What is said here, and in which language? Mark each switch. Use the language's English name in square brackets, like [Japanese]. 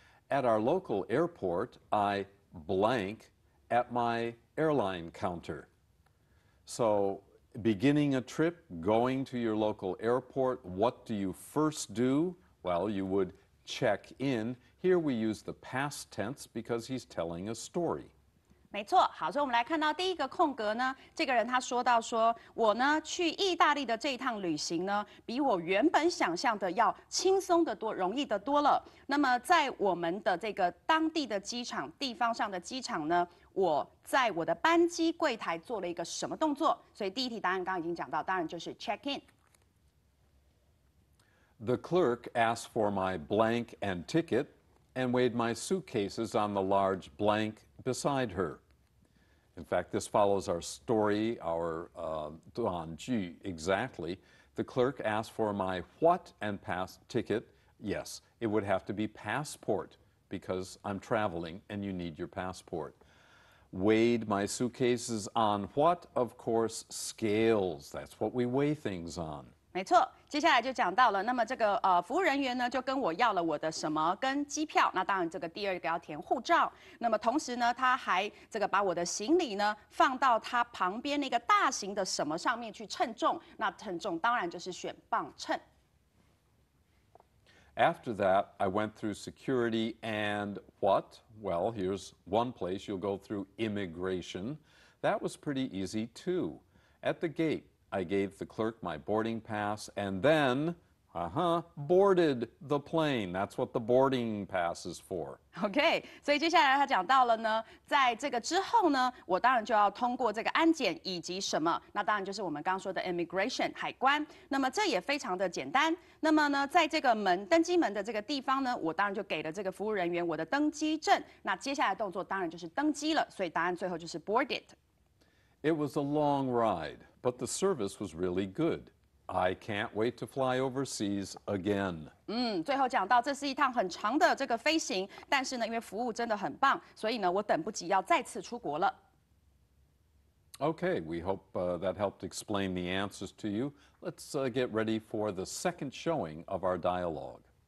[English] At our local airport, I blank at my airline counter. So, beginning a trip, going to your local airport, what do you first do? Well, you would check in. Here we use the past tense because he's telling a story. [Chinese] 没错，好，所以我们来看到第一个空格呢，这个人他说到说，我呢去意大利的这一趟旅行呢，比我原本想象的要轻松得多，容易得多了。那么在我们的这个当地的机场，地方上的机场呢，我在我的班机柜台做了一个什么动作？所以第一题答案刚刚已经讲到，当然就是 check in。 [English] The clerk asked for my blank and ticket and weighed my suitcases on the large blank beside her. In fact, this follows our story, our 短句 exactly. The clerk asked for my what and pass ticket. Yes, it would have to be passport because I'm traveling and you need your passport. Weighed my suitcases on what? Of course, scales. That's what we weigh things on. [Chinese] 没错，接下来就讲到了，那么这个服务人员呢就跟我要了我的什么跟机票，那当然这个第二个要填护照，那么同时呢他还这个把我的行李呢放到他旁边那个大型的什么上面去称重，那称重当然就是选磅秤。 [English] After that, I went through security and what? Well, here's one place you'll go through immigration. That was pretty easy too. At the gate, I gave the clerk my boarding pass and then, boarded the plane. That's what the boarding pass is for. [Chinese] OK， 所以接下来他讲到了呢，在这个之后呢，我当然就要通过这个安检以及什么，那当然就是我们刚刚说的 immigration 海关。那么这也非常的简单。那么呢，在这个登机门的这个地方呢，我当然就给了这个服务人员我的登机证。那接下来动作当然就是登机了，所以答案最后就是 boarded。 [English] It was a long ride, but the service was really good. I can't wait to fly overseas again. [Chinese] 最后讲到这是一趟很长的这个飞行，但是呢，因为服务真的很棒，所以呢，我等不及要再次出国了。 [English] Okay, we hope that helped explain the answers to you. Let's get ready for the second showing of our dialogue.